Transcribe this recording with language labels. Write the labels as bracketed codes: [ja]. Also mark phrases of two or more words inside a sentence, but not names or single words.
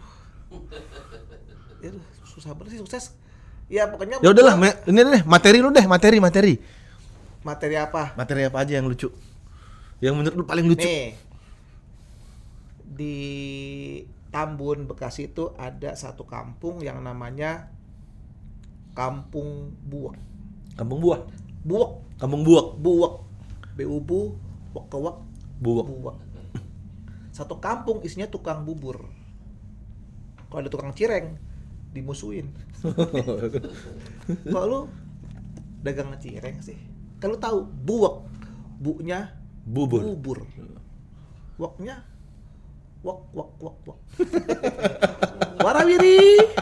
[id] Aduh, susah banget sih sukses. Ya pokoknya. Ya udahlah, ini deh materi lu deh, materi. Materi apa? Materi apa aja yang lucu? Yang menurut lu paling lucu? Nih, di Tambun, Bekasi itu ada satu kampung yang namanya Kampung Buwek. Kampung Buah. Buwek. Kampung Buwek. Buwek. B-U-B, wek-kewek, Buwek. Buwek. Satu kampung isinya tukang bubur. Kalau ada tukang cireng, dimusuhin. Kalau lu dagang cireng sih, kalau tahu buwek, bu-nya bubur. Wok-nya wok. Warawiri.